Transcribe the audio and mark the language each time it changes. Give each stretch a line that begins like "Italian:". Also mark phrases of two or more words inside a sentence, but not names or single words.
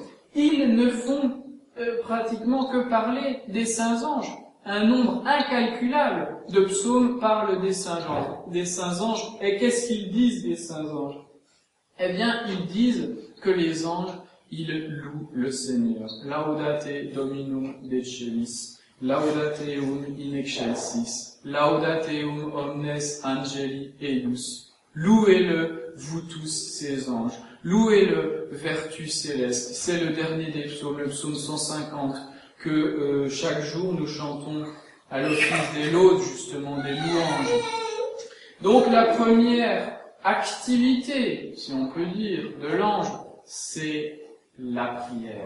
French: Ils ne font pratiquement que parler des saints anges. Un nombre incalculable de psaumes parlent des saints anges. Et qu'est-ce qu'ils disent des saints anges? Eh bien, ils disent que les anges, ils louent le Seigneur.
Latin: Laudate Dominum Decelis, Laudateum in excelsis, Laudateum omnes angeli eius.
French: Louez-le, vous tous ces anges. Louez-le, vertu céleste. C'est le dernier des psaumes, le psaume 150, que chaque jour nous chantons à l'office des laudes, justement, des louanges. Donc la première activité, si on peut dire, de l'ange, c'est la prière.